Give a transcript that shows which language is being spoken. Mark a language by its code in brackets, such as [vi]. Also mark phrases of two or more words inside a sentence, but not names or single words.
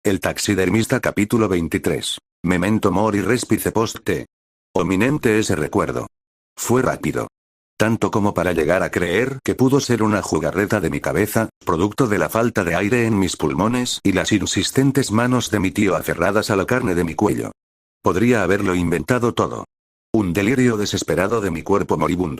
[es] El taxidermista capítulo 23. [la] Memento mori respice post te. [es] Ominente ese recuerdo. Fue rápido. Tanto como para llegar a creer que pudo ser una jugarreta de mi cabeza, producto de la falta de aire en mis pulmones y las insistentes manos de mi tío aferradas a la carne de mi cuello. Podría haberlo inventado todo. Un delirio desesperado de mi cuerpo moribundo.